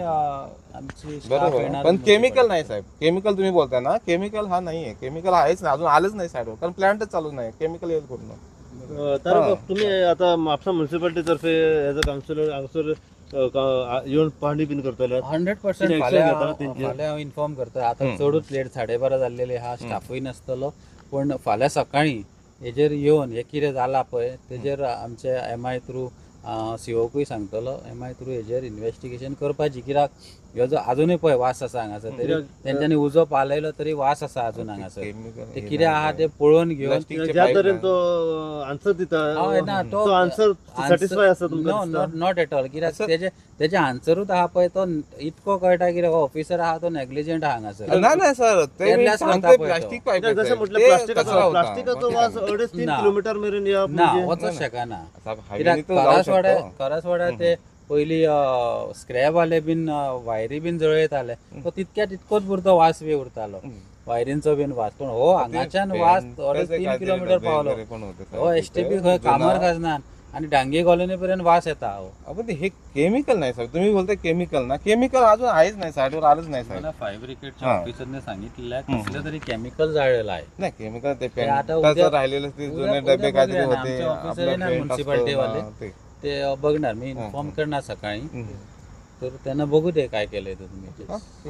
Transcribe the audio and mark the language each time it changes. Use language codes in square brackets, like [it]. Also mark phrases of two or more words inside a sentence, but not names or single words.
[mr] आमची staff बरोबर, येणार पण केमिकल municipality. नाही साहेब, केमिकल तुम्ही बोलताय ना, केमिकल हा नाहीये, केमिकल आहेच नाही, अजून आलंच नाही साईडवर, कारण प्लांटच चालू नाही, केमिकल येईल कुठून. तर तुम्ही आता म्हापसा म्युन्सिपाल्टी तर्फे [en] as a councillor [mr] येऊन पाहणी बिन करतोय 100% [kok] Action घेताना तेंची. फाल्या इन्फॉर्म करता. आता चढूच लेट 12:30 जाल्लेले हा स्टाफूय नासतलो, पण फाल्यां सकाळी हेजेर येवन हे कितें जाला पळय तेजेर आमचे [en] MI through [kok] COकूय सांगतलो, [en] MI through [kok] हेजेर इन्व्हेस्टिगेशन करपाची. कित्याक ह्यो जो अजूनय पळय वास आसा हांगासर, तरी तेंच्यांनी उजो पालयलो तरी वास आसा अजून हांगासर. ते कितें आहा ते पळोवन घेवन ज्या तरेन तो आन्सर दिता हय ना, तो आन्सर सॅटिस्फाय आसा तुमकां दिसता? [en] not at all. [kok] कित्याक तेजे आन्सरूच आहा पळय तो इतको कळटा की ऑफिसर आहा तो नेग्लिजंट आहा हांगासर. [mr] नाही सर, ते मी Careless सांगते [kok] करता पळय प्लास्टिक तो. पाईप नाही, जसं म्हटलं प्लास्टिकाचो वास 2.5-3 ना. किलोमीटर मेरेन या ना म्हणजे वचूच शकना. हायवेनी कित्याक [mr] तो जाऊ शकतो. [kok] करसवाड्या ते पयलीं स्क्रॅप वाले बीन वायरी बीन जळयताले, तो तितकोच पुरतो वास बी उरतालो, वायरींचो बीन वास. पण हो हांगाच्यान वास 3 किलोमीटर पावलो. हो STP खंय कामार खाजनान आणि डांगे कॉलनी पर्यंत वास येता. हो [mr] आपण हे केमिकल नाही सर, तुम्ही बोलताय केमिकल ना, केमिकल अजून आहेच नाही साईडवर, आलंच नाही साहेब. मला फायर ब्रिगेडच्या ऑफिसरने सांगितलेलं कसलं तरी केमिकल जाळलेलं आहे. नाही केमिकल ते ते आता पेंटाचं उद्या- राहिलेलं ते जुने उद्या डबे काहीतरी बघूया ना, होते, आमचे officer आपलं येणार पेंट municipality असतं वाले. ना, ते. ते बघणार, मी इन्फॉर्म करणार सकाळी. तर त्यांना बघू दे काय केलंय ते तुम्ही.